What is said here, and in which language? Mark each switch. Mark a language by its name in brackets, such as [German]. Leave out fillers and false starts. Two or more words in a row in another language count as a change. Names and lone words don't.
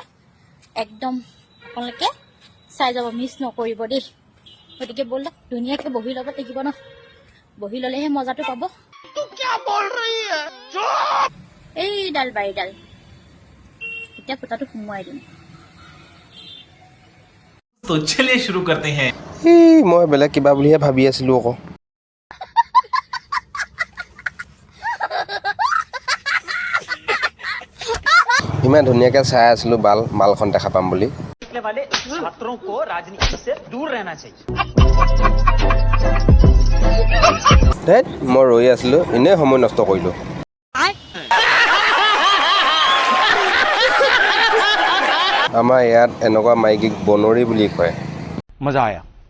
[Assamese] একদম আপোনালোকে চাই যাব, মিছ নকৰিব দেই। গতিকে ব'লক, ধুনীয়াকৈ বহি ল'ব লাগিব ন, বহি ল'লেহে মজাটো পাব। এইডাল বাৰীডাল এতিয়া ফুটাটো সোমোৱাই দিম। [Hindi] तो चलिए शुरू करते हैं। [Assamese] মই বেলেগ কিবা বুলিহে ভাবি আছিলোঁ আকৌ। ইমান ধুনীয়াকৈ চাই আছিলোঁ মালখন দেখা পাম বুলি। [Hindi] वाले छात्रों को राजनीति से दूर रहना चाहिए। [Assamese] ধেৎ, মই ৰৈ আছিলোঁ, এনেই সময় নষ্ট কৰিলোঁ। আমাৰ ইয়াত এনেকুৱা মাইকীক বনৰী বুলি কয়। [Hindi] मजा आया।